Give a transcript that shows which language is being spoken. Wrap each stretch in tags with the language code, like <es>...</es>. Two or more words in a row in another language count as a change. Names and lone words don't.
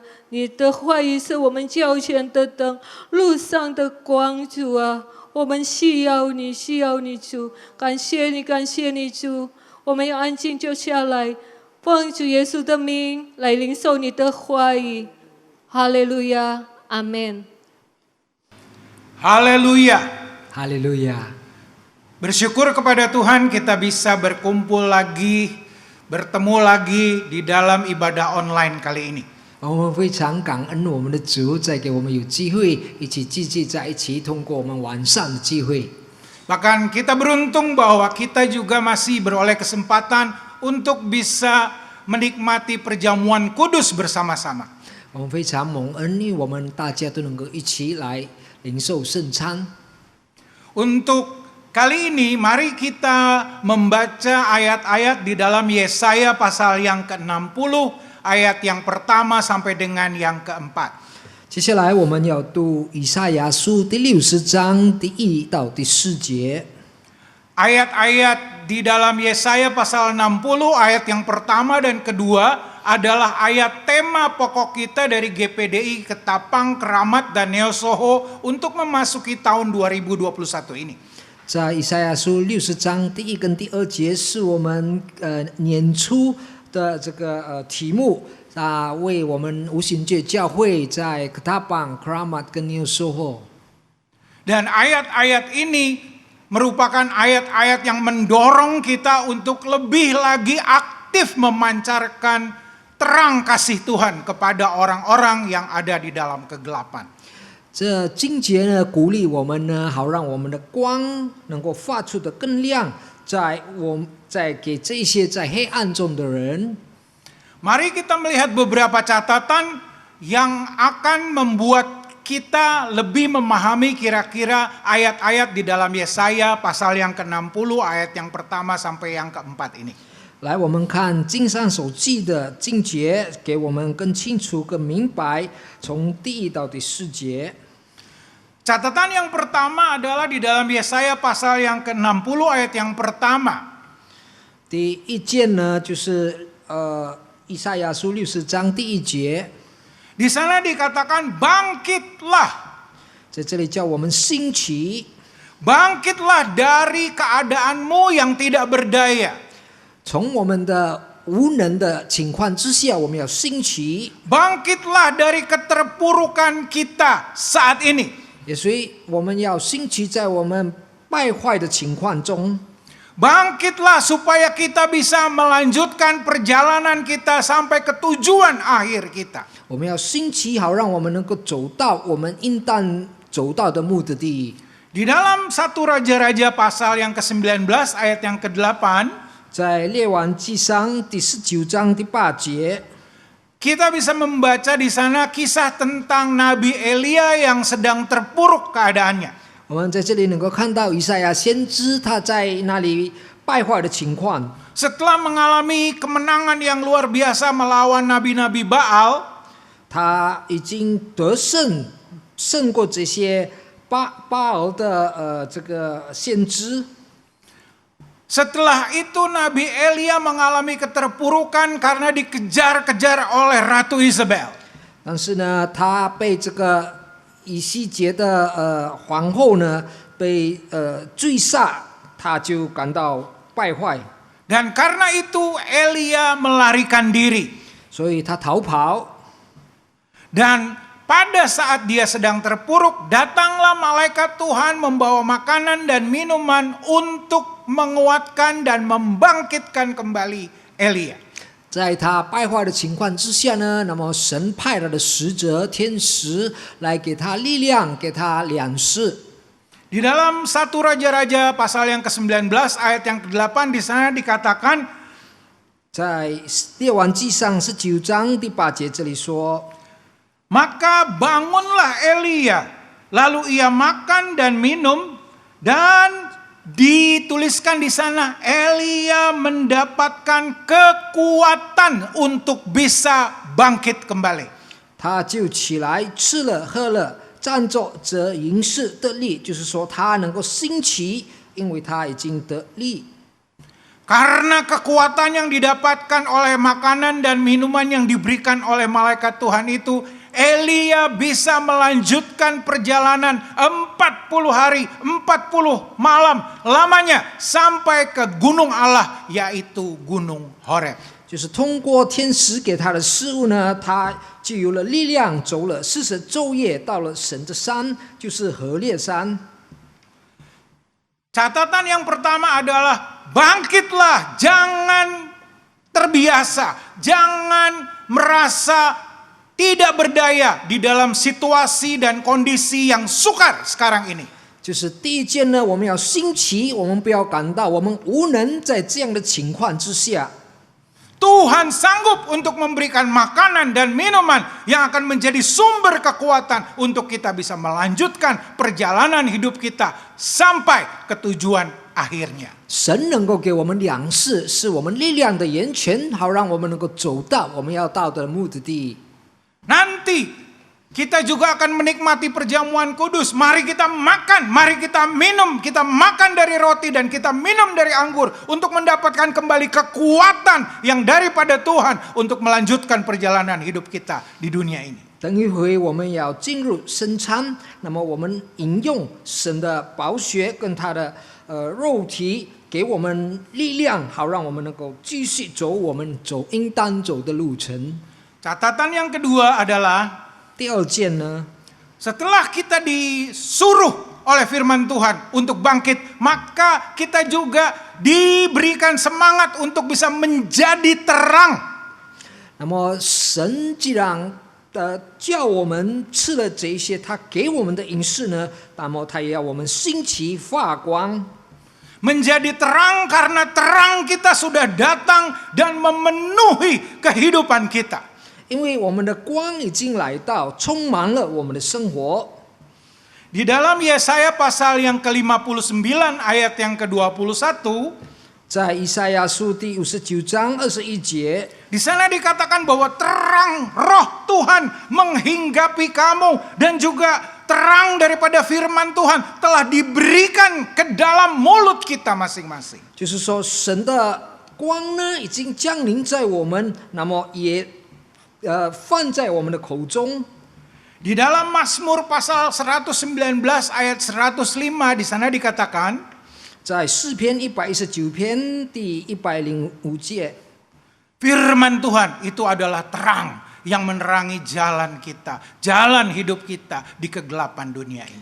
<zh>你的话语是我们脚前的灯，路上的光，主啊！我们需要你，需要你，主！感谢你，感谢你，主！我们要安静坐下来，奉主耶稣的名来领受你的话语。哈利路亚，阿门。</zh> <id>Haleluya. Haleluya. Bersyukur kepada Tuhan kita bisa berkumpul lagi, bertemu lagi di dalam ibadah online kali ini.</id> <zh>我们非常感恩我们的主，再给我们有机会一起聚集在一起，通过我们晚上的聚会。</zh> <id>Bahkan kita beruntung bahwa kita juga masih beroleh kesempatan untuk bisa menikmati perjamuan kudus bersama-sama.</id> <zh>我们非常蒙恩，因为我们大家都能够一起来领受圣餐。</zh> <id>Untuk kali ini mari kita membaca ayat-ayat di dalam Yesaya pasal yang ke-60 ayat yang pertama sampai dengan yang keempat.</id> <zh>接下来我们要读以赛亚书第60章第1到第4节。</zh> <id>Ayat-ayat di dalam Yesaya pasal 60 ayat yang pertama dan kedua adalah ayat tema pokok kita dari GPDI Ketapang, Keramat, dan Neo Soho untuk memasuki tahun 2021 ini.</id> <zh>在以赛亚书60章第1跟第2节是我们年初的这个题目为我们无形界教会在 Ketapang, Keramat 跟 Neo Soho.</zh> <id>Dan ayat-ayat ini merupakan ayat-ayat yang mendorong kita untuk lebih lagi aktif memancarkan terang kasih Tuhan kepada orang-orang yang ada di dalam kegelapan.</id> <zh>这经节呢，鼓励我们呢，好让我们的光能够发出的更亮，在给这些在黑暗中的人。</zh> <id>Mari kita melihat beberapa catatan yang akan membuat kita lebih memahami kira-kira ayat-ayat di dalam Yesaya pasal yang ke-60 ayat yang pertama sampai yang keempat ini.</id> <zh>来，我们看经上所记的经节，给我们更清楚、更明白，从第1到第4节。</zh> <id>Catatan yang pertama adalah di dalam Yesaya pasal yang ke-60 ayat yang pertama.</id> <zh>第一件呢，就是以赛亚书60章第1节，</zh> <id>Di sana dikatakan bangkitlah.</id> <zh>在这里叫我们兴起，</zh> <id>Bangkitlah dari keadaanmu yang tidak berdaya.</id> <zh>从我们的无能的情况之下，我们要兴起。</zh> <id>Bangkitlah dari keterpurukan kita saat ini.</id> <zh>也所以我们要兴起在我们败坏的情况中，</zh> <id>Bangkitlah supaya kita bisa melanjutkan perjalanan kita sampai ke tujuan akhir kita.</id> <zh>我们要兴起，好让我们能够走到我们应当走到的目的地。</zh> <id>Di dalam 1 Raja-Raja pasal yang ke-19 ayat yang ke-8,</id> <zh>在列王纪上第19章第8节，</zh> <id>kita bisa membaca di sana kisah tentang Nabi Elia yang sedang terpuruk keadaannya.</id> <zh>我们在这里能够看到以赛亚先知他在那里败坏的情况。</zh> <id>Setelah mengalami kemenangan yang luar biasa melawan nabi-nabi Baal,</id> <zh>他已经得胜，胜过这些巴尔的这个先知。</zh> <id>setelah itu Nabi Elia mengalami keterpurukan karena dikejar-kejar oleh Ratu Isabel.</id> <zh>但是呢，他被这个以西结的皇后呢被追杀，他就感到败坏，</zh> <id>Dan karena itu Elia melarikan diri.</id> <zh>所以他逃跑。</zh> <id>Dan pada saat dia sedang terpuruk, datanglah malaikat Tuhan membawa makanan dan minuman untuk menguatkan dan membangkitkan kembali Elia.</id> <zh>在他败坏的情况之下呢，那么神派他的使者天使来给他力量，给他粮食。</zh> <id>Di dalam 1 Raja-Raja pasal yang ke-19 ayat yang ke-8 di sana dikatakan,</id> <zh>在列王纪上19章第8节这里说。</zh> <id>maka bangunlah Elia, lalu ia makan dan minum, dan dituliskan di sana Elia mendapatkan kekuatan untuk bisa bangkit kembali.</id> <zh>他就起来吃了喝了，站着则营事得力，就是说他能够兴起，因为他已经得力。</zh> <id>Karena kekuatan yang didapatkan oleh makanan dan minuman yang diberikan oleh malaikat Tuhan itu, Elia bisa melanjutkan perjalanan 40 hari, 40 malam lamanya sampai ke gunung Allah, yaitu Gunung Horeb.</id> <zh>就是通过天使给他的事物呢，他就有了力量，走了40昼夜，到了神的山，就是何烈山。</zh> <id>Catatan yang pertama adalah bangkitlah, jangan terbiasa, jangan merasa tidak berdaya di dalam situasi dan kondisi yang sukar sekarang ini.</id> <zh>就是第一件呢，我们要兴起，我们不要感到我们无能，在这样的情况之下，</zh> <id>Tuhan sanggup untuk memberikan makanan dan minuman yang akan menjadi sumber kekuatan untuk kita bisa melanjutkan perjalanan hidup kita sampai ke tujuan akhirnya.</id> <zh>神能够给我们粮食，是我们力量的源泉，好让我们能够走到我们要到的目的地。</zh> <id>Nanti kita juga akan menikmati perjamuan kudus. Mari kita makan, mari kita minum. Kita makan dari roti dan kita minum dari anggur untuk mendapatkan kembali kekuatan yang daripada Tuhan untuk melanjutkan perjalanan hidup kita di dunia ini.</id> <zh>等一回我们要进入圣餐，那么我们饮用神的宝血跟他的肉体，给我们力量，好让我们能够继续走我们应当走的路程。</zh> <id>Catatan yang kedua adalah</id> <zh>第二件呢，</zh> <id>setelah kita disuruh oleh firman Tuhan untuk bangkit, maka kita juga diberikan semangat untuk bisa menjadi terang.</id> <zh>那么神既然叫我们吃了这些他给我们的饮食呢，那么他也要我们兴起发光。</zh> <id>Menjadi terang karena terang kita sudah datang dan memenuhi kehidupan kita.</id> <zh>因为我们的光已经来到，充满了我们的生活。</zh> <id>Di dalam Yesaya pasal yang ke-59 ayat yang ke-21,</id> <zh>在以赛亚书第59章21节，</zh> <id>di sana dikatakan bahwa terang roh Tuhan menghinggapi kamu dan juga terang daripada firman Tuhan telah diberikan ke dalam mulut kita masing-masing.</id> <zh>就是说神的光呢已经降临在我们，那么也放在我们的口中。</zh> <id>Di dalam Mazmur pasal 119 ayat 105 di sana dikatakan,</id> <zh>在诗篇119篇第105节，</zh> <id>firman Tuhan itu adalah terang yang menerangi jalan kita, jalan hidup kita di kegelapan dunia ini.</id>